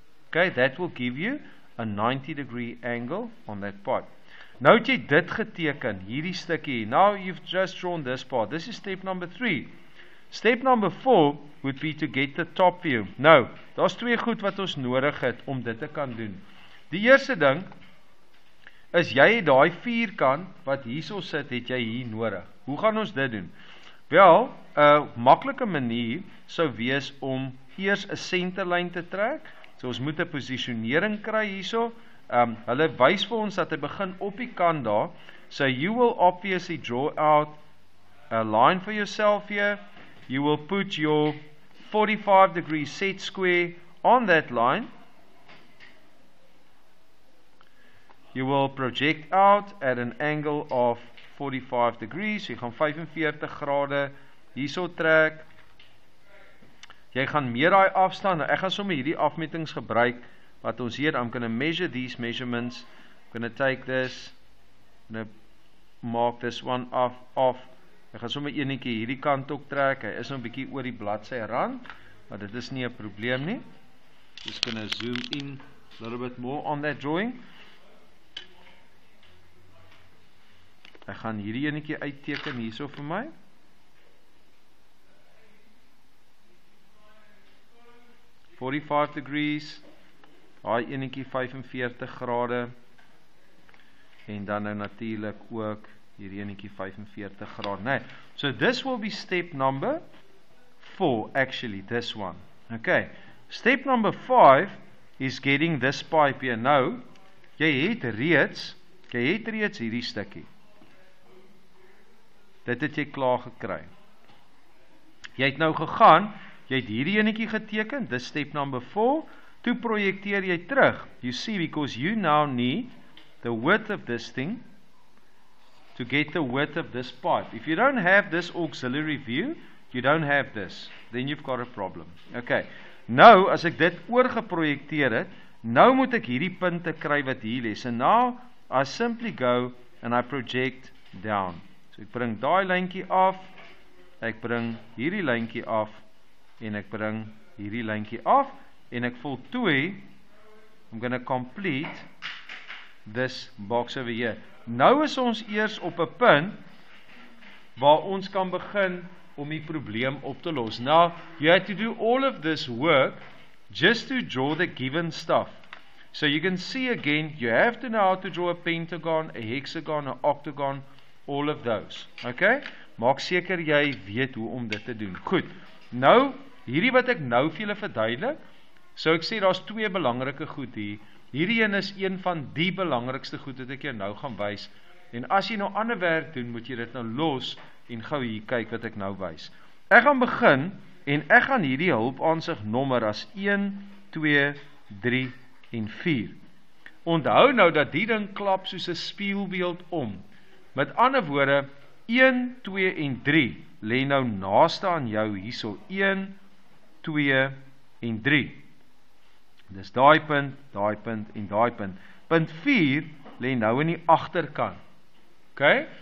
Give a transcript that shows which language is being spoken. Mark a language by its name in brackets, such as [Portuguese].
[English] Okay, that will give you a 90 degree angle on that part. [Afrikaans] Nou het jy dit geteken, hierdie stukkie. [English] Now you've just drawn this part. This is step number 3. Step number 4 would be to get the top view. [Afrikaans] Nou, daar's twee goed wat ons nodig het om dit te kan doen. Die eerste ding is jy het daai vierkant wat hierso sit, het jy hier nodig. Hoe gaan ons dit doen? Wel, 'n maklike manier sou wees om eers 'n senterlyn te trek. So ons moet 'n posisionering kry hierso. Hulle wys vir ons dat hy begin op die kant daar. [English] So you will obviously draw out a line for yourself here. You will put your 45-degree set square on that line. You will project out at an angle of 45 degrees. [Afrikaans] Jy gaan 45 grade hierso trek. Jy gaan meer daai afstand. Ek gaan sommer hierdie afmetings gebruik wat ons hier. [English] I'm going to measure these measurements. I'm going to take this. I'm going to mark this one off. [Afrikaans] Ek gaan sommer enetjie hierdie kant ook trek. Hy is nou 'n bietjie oor die bladsy rand, maar dit is nie 'n probleem nie. [English] Just going to zoom in a little bit more on that drawing. [Afrikaans] Ek gaan hierdie enetjie uitteken hierso vir my. [English] "45 degrees, [Afrikaans] daai enetjie 45 grade, en dan nou natuurlik ook hierdie enetjie 45 grade. [English] Nee, so this will be step number 4, actually, this one. Okay, step number 5 is getting this pipe here. [Afrikaans] Nou, jy het reeds hierdie stukkie. Dit het jy klaar gekry. Jy het nou gegaan, jy het hierdie enetjie geteken, [English] this step number 4, [Afrikaans] toe projekteer jy terug. [English] You see, because you now need the width of this thing to get the width of this pipe. If you don't have this auxiliary view, you don't have this, then you've got a problem. [Afrikaans] Okay, nou as ek dit oorgeprojekteer het, nou moet ek hierdie punte kry wat hier lê. [English] So now I simply go and I project down. [Afrikaans] So ek bring daai lyntjie af, ek bring hierdie lyntjie af, en ek bring hierdie lyntjie af, en ek voltooi, [English] I'm going to complete this box over here. [Afrikaans] Nou is ons eers op 'n punt waar ons kan begin om die probleem op te los. [English] Now, you have to do all of this work just to draw the given stuff. So you can see again, you have to know how to draw a pentagon, a hexagon, a octagon, all of those. Okay? [Afrikaans] Maak seker jy weet hoe om dit te doen. Goed. Nou, hierdie wat ek nou vir julle verduidelik, so ek sê daar's twee belangrike goed hier. Hierdie een is een van die belangrikste goed wat ek jou nou gaan wys. En as jy nou ander werk doen, moet jy dit nou los en gou hier kyk wat ek nou wys. Ek gaan begin en ek gaan hierdie hulpaansig nommer as 1, 2, 3 en 4. Onthou nou dat die ding klap soos 'n spieelbeeld om. Met ander woorde, 1, 2 en 3 lê nou naaste aan jou hierso. 1, 2 en 3. Dis daai punt en daai punt. Punt 4 lê nou in die agterkant. Okay?